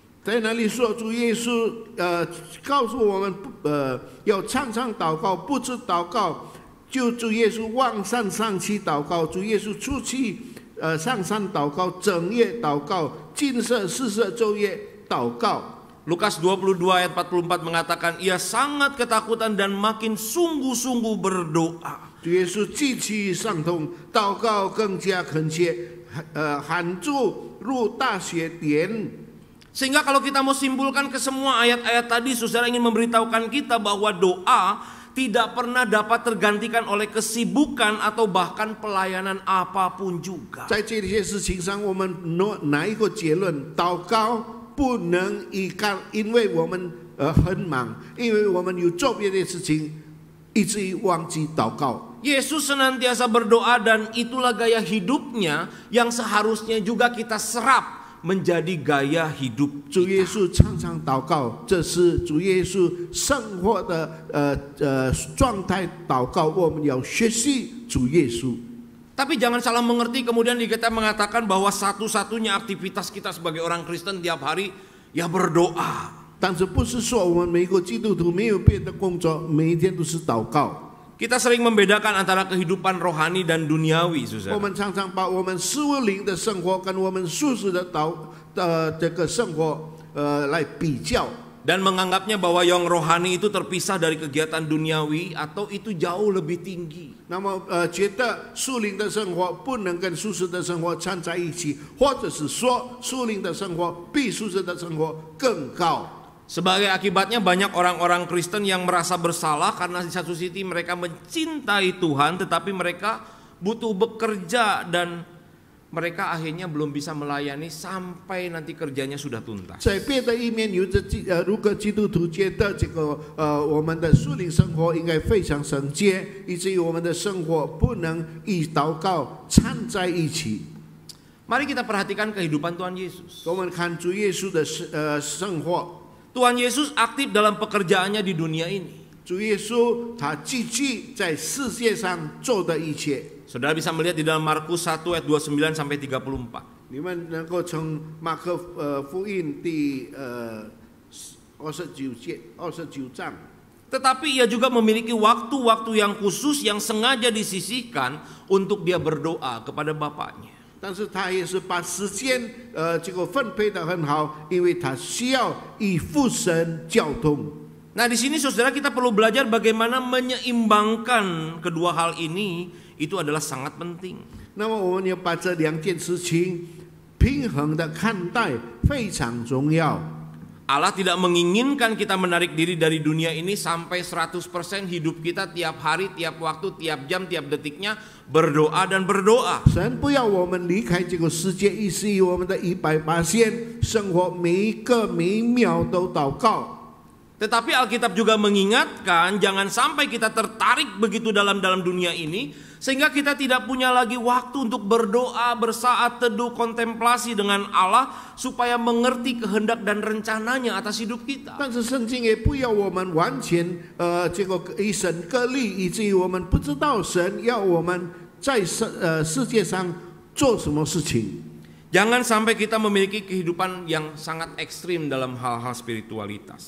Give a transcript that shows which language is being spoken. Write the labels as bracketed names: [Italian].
[Chinese] 在那里说，主耶稣告诉我们，要常常祷告，不止祷告，就主耶稣往山上去祷告，主耶稣出去上山祷告，整夜祷告，禁食40昼夜祷告。 [Indonesian] Lukas 22 ayat 44 mengatakan ia sangat ketakutan dan makin sungguh-sungguh berdoa. [Chinese] 主耶稣极其伤痛，祷告更加恳切，喊住入大血点。 [Indonesian] Sehingga kalau kita mau simpulkan ke semua ayat-ayat tadi, saudara ingin memberitahukan kita bahwa doa tidak pernah dapat tergantikan oleh kesibukan atau bahkan pelayanan apapun juga. [Chinese] 在这些事情上，我们拿一个结论：祷告不能因为我们很忙，因为我们有做别的事情，以至于忘记祷告。 [Indonesian] Yesus senantiasa berdoa dan itulah gaya hidupnya yang seharusnya juga kita serap menjadi gaya hidup [Chinese] 主耶稣常常祷告，这是主耶稣生活的状态。祷告，我们要学习主耶稣。 [Indonesian] Tapi jangan salah mengerti kemudian kita mengatakan bahwa satu-satunya aktivitas kita sebagai orang Kristen tiap hari ya berdoa. [Chinese] 但是不是说我们每个基督徒没有别的工作，每一天都是祷告？ [Indonesian] Kita sering membedakan antara kehidupan rohani dan duniawi, [Chinese] 我 [Indonesian] saudara. [Chinese] 们常常把我们属灵的生活跟我们属世的这个生活来比较。 [Indonesian] Dan menganggapnya bahwa yang rohani itu terpisah dari kegiatan duniawi atau itu jauh lebih tinggi. [Chinese] 那么觉得属灵的生活不能跟属世的生活掺在一起，或者是说属灵的生活比属世的生活更高。 [Indonesian] Sebagai akibatnya banyak orang-orang Kristen yang merasa bersalah karena di satu sisi mereka mencintai Tuhan tetapi mereka butuh bekerja dan mereka akhirnya belum bisa melayani sampai nanti kerjanya sudah tuntas. [Chinese] 在别的一面，如果基督徒觉得这个我们的属灵生活应该非常圣洁，以至于我们的生活不能与祷告掺在一起。 [Indonesian] Mari kita perhatikan kehidupan Tuhan Yesus. [Chinese] 我们看主耶稣的生活。 [Indonesian] Tuhan Yesus aktif dalam pekerjaannya di dunia ini. [Chinese] 主耶稣他积极在世界上做的一切。 [Indonesian] Saudara bisa melihat di dalam Markus 1 ayat 29 sampai 34. [Chinese] 你们能够从马可福音第29章。 [Indonesian] Tetapi ia juga memiliki waktu-waktu yang khusus yang sengaja disisihkan untuk dia berdoa kepada Bapaknya. [Chinese] 但是他也是把时间这个分配得很好，因为他需要与父神交通。 [Indonesian] Nah, di sini saudara kita perlu belajar bagaimana menyeimbangkan kedua hal ini, itu adalah sangat penting. [Chinese] 那么我们要把这两件事情平衡的看待，非常重要。 [Indonesian] Allah tidak menginginkan kita menarik diri dari dunia ini sampai 100% hidup kita tiap hari, tiap waktu, tiap jam, tiap detiknya berdoa dan berdoa. [Chinese] 神不要我们离开这个世界，以至于我们的100%生活每一个每一秒都祷告。 [Indonesian] Tetapi Alkitab juga mengingatkan jangan sampai kita tertarik begitu dalam dunia ini sehingga kita tidak punya lagi waktu untuk berdoa, bersaat teduh, kontemplasi dengan Allah supaya mengerti kehendak dan rencananya atas hidup kita. [Chinese] 但是圣经也不要我们完全这个与神隔离，以至于我们不知道神要我们在世界上做什么事情。 [Indonesian] Jangan sampai kita memiliki kehidupan yang sangat ekstrim dalam hal-hal spiritualitas.